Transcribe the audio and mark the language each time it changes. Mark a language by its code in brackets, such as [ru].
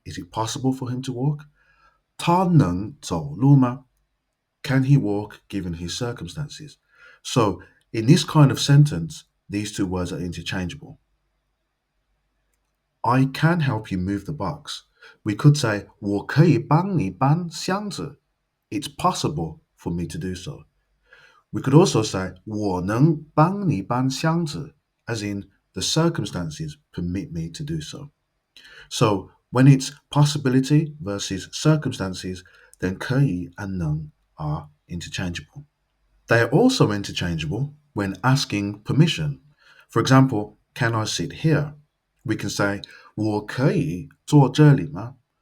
[en] Is it possible for him to walk? [zh] 他能走路吗? [en] Can he walk given his circumstances? So in this kind of sentence, these two words are interchangeable. I can help you move the box. We could say [zh] 我可以帮你搬箱子. [en] It's possible for me to do so. We could also say [zh] 我能帮你搬箱子, [en] as in the circumstances permit me to do so. So when it's possibility versus circumstances, then 可以 and 能 are interchangeable. They are also interchangeable when asking permission. For example, can I sit here? We can say [zh] 我可以坐这里吗?